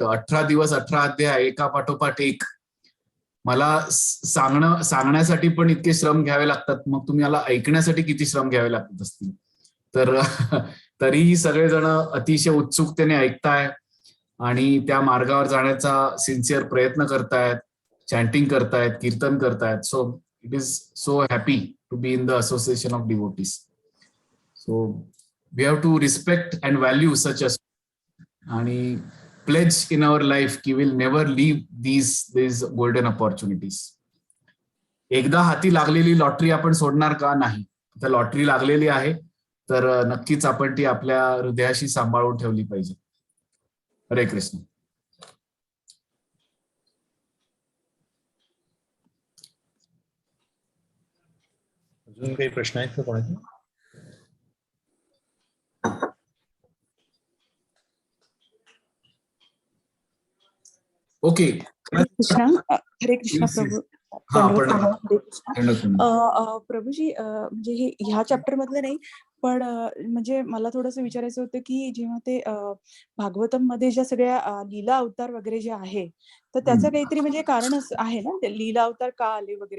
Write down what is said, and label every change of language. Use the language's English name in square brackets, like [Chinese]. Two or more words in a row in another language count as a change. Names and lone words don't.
[Marathi] 18 दिवस 18 अध्याय एका पाठोपाठ एक. मला सांगण्यासाठी पण इतके श्रम घ्यावे लागतात, मग तुम्ही मला ऐकण्यासाठी किती श्रम घ्यावे लागत असतील. तर तरीही सगळेजण अतिशय उत्सुकतेने ऐकताय आणि त्या मार्गावर जाण्याचा सिन्सिअर प्रयत्न करतायत, चॅन्टिंग करतायत, कीर्तन करतायत. [English] so it is so happy to be in the association of devotees. so we have to respect and value such us आणि pledge in our life की will never leave these golden opportunities. [Marathi] एकदा हाती लागलेली लॉटरी आपण सोडणार का? नाही. तर लॉटरी लागलेली आहे, तर नक्कीच आपण ती आपल्या हृदयाशी सांभाळून ठेवली पाहिजे. हरे कृष्ण. अजून काही प्रश्न आहेत का कोणाचे? ओके. हरे कृष्ण प्रभू. प्रभूजी, म्हणजे हे ह्या चॅप्टर मधलं नाही, पण म्हणजे मला थोडंसं विचारायचं होतं की जेव्हा ते भागवतम मध्ये ज्या सगळ्या लीला अवतार वगैरे जे आहे, तर त्याचं काहीतरी म्हणजे कारण आहे ना, ते लीला अवतार का आले वगैरे.